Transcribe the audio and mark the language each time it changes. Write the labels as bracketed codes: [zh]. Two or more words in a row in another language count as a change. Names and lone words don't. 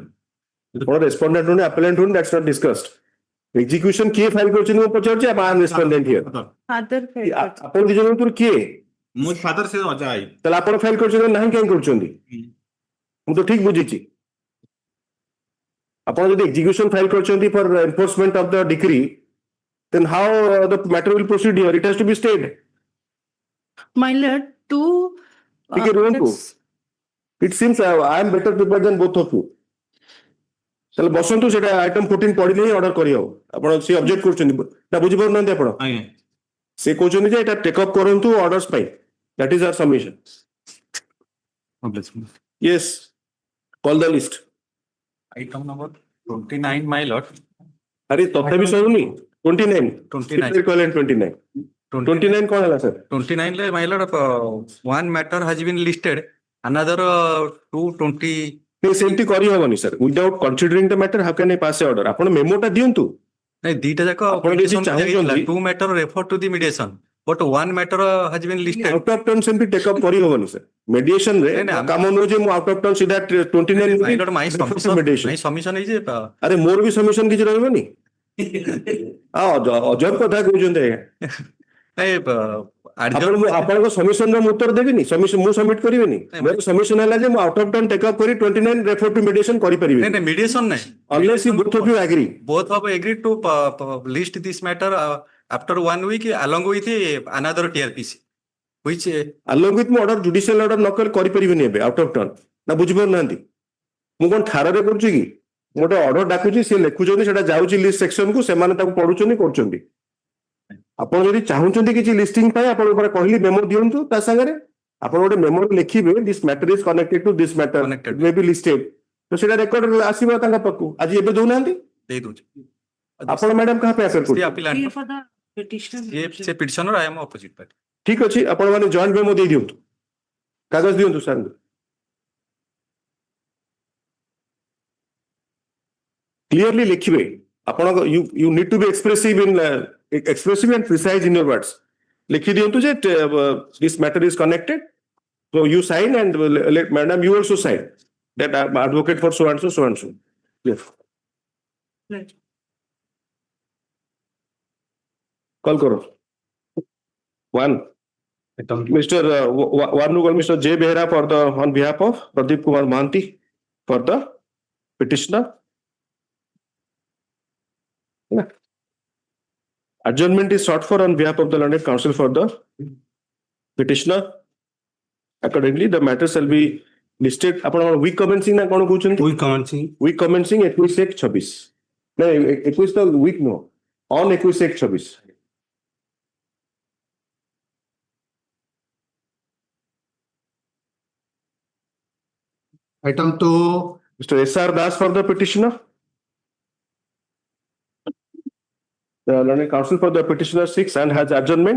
[or] ଆପଣ ରେସ୍ପଣ୍ଡେଣ୍ଟ ହୁଅନ୍ତୁ ଆପେଲେଣ୍ଟ ହୁଅନ୍ତୁ [en] that's not discussed. [or] ଏକ୍ଜିକ୍ୟୁସନ କିଏ ଫାଇଲ କରିଛନ୍ତି ମୁଁ ପଚାରୁଛି ଆପଣ [en] respondent here. Father filed. [or] ଆପଣ ଦି ଜଣ ଭିତରୁ କିଏ? ମୋ ଫାଦର ସେ ଅଜା ଆଇ। ତାହେଲେ ଆପଣ ଫାଇଲ କରିଛନ୍ତି ନାହିଁ କାହିଁ କରୁଛନ୍ତି? ମୁଁ ତ ଠିକ ବୁଝିଛି। ଆପଣ ଯଦି [en] execution file କରିଛନ୍ତି for enforcement of the decree then how the matter will proceed here? It has to be stayed. My lord, two. [or] ଟିକେ ରୁହନ୍ତୁ। [en] that's- It seems I am better prepared than both of you. [or] ତାହେଲେ ବସନ୍ତୁ ସେଟା ଆଇଟମ 14 ପଢିଲେ ହିଁ ଅର୍ଡର କରିହବ। ଆପଣ ସେ ଅବଜେକ୍ଟ କରୁଛନ୍ତି ନା ବୁଝିପାରୁନାହାନ୍ତି ଆପଣ? ଆଜ୍ଞା ସେ କହୁଛନ୍ତି ଯେ ଏଟା [en] take up [or] କରନ୍ତୁ ଅର୍ଡର୍ସ ପାଇଁ। [en] That is our submission. Yes. Call the list. Item number 29, my lord. [or] ଆରେ ତଥାପି ସରୁନି 29. 29. [en] Keep calling 29. 29 [or] କଣ ହେଲା [en] sir? 29, my lord, one matter has been listed, another 220. [or] ସେମିତି କରିହବନି sir. [en] Without considering the matter, how can I pass a order? [or] ଆପଣ ମେମୋଟା ଦିଅନ୍ତୁ। ନାଇଁ ଦିଟା ଯାକ ଆପଣ ଯଦି ଚାହୁଁଛନ୍ତି [en] two matter refer to the mediation, but one matter has been listed. out of turn [or] ସେମିତି [en] take up [or] କରିହବନି sir. ମେଡିଏସନ ରେ କାମ ନୁହଁ ଯେ ମୁଁ [en] out of turn [or] ସିଧା 29 [en] My lord, my submission is [or] ଆରେ ମୋର ବି ସବମିଶନ କିଛି ରହିବନି। ଅଜବ କଥା କହୁଛନ୍ତି ଆଜ୍ଞା। ଆପଣଙ୍କ ସବମିଶନ ର ମୁଁ ଉତ୍ତର ଦେବିନି, ମୁଁ ସବମିଟ କରିବିନି। ମୋର ସବମିଶନ ହେଲା ଯେ ମୁଁ [en] out of turn take up [or] କରି 29 [en] refer to mediation [or] କରିପାରିବି। mediation ନାହିଁ. [en] Unless you both of you agree. Both have agreed to list this matter after 1 week along with another TRPC, which along with [or] ମୁଁ [en] order judicial order [or] ନ କରିପାରିବିନି ଏବେ [en] out of turn. [or] ନା ବୁଝିପାରୁନାହାନ୍ତି? ମୁଁ କଣ ଠାରରେ କରୁଛି କି? ମୁଁ ଗୋଟେ ଅର୍ଡର ଡାକୁଛି, ସିଏ ଲେଖୁଛନ୍ତି, ସେଟା ଯାଉଛି [en] list section [or] କୁ, ସେମାନେ ତାକୁ ପଢୁଛନ୍ତି କରୁଛନ୍ତି। ଆପଣ ଯଦି ଚାହୁଁଛନ୍ତି କିଛି ଲିଷ୍ଟିଂ ପାଇଁ ଆପଣ କହିଲି ମେମୋ ଦିଅନ୍ତୁ ତା ସାଙ୍ଗରେ। ଆପଣ ଗୋଟେ ମେମୋ ଲେଖିବେ [en] this matter is connected to this matter may be listed, [or] ତ ସେଟା ରେକର୍ଡ ଆସିବ ତାଙ୍କ ପାଖକୁ। ଆଜି ଏବେ ଦଉନାହାନ୍ତି ଦେଇ ଦଉଛି। ଆପଣ ମ୍ୟାଡାମ କାହା ପାଇଁ ଆସର କରୁଛନ୍ତି? [en] Here for the petitioner. ସେ petitioner, I am opposite party. [or] ଠିକ ଅଛି, ଆପଣ ମାନେ [en] joint memo [or] ଦେଇ ଦିଅନ୍ତୁ, କାଗଜ ଦିଅନ୍ତୁ ସାର୍। [en] କ୍ଲିୟରଲି [or] ଲେଖିବେ ଆପଣଙ୍କ [en] you need to be expressive and precise in your words. [or] ଲେଖି ଦିଅନ୍ତୁ ଯେ [en] this matter is connected, so you sign and let madam you also sign that I am advocate for so and so and so. Yes. Right. Call karo. One. Mr. Mr. J. Behra on behalf of Pradeep Kumar Mahanti for the petitioner. Adjournment is sought for on behalf of the learned counsel for the petitioner. Accordingly, the matter shall be listed. [or] ଆପଣ [en] week commencing [or] ନା କଣ କହୁଛନ୍ତି? [en] Week commencing. Week commencing 21/1/26. [or] ନାଇଁ 21 ତ week ନୁହଁ, [en] on 21/1/26. Item 2. Mr. S.R. Das for the petitioner. The learned counsel for the petitioner 6 and has adjournment.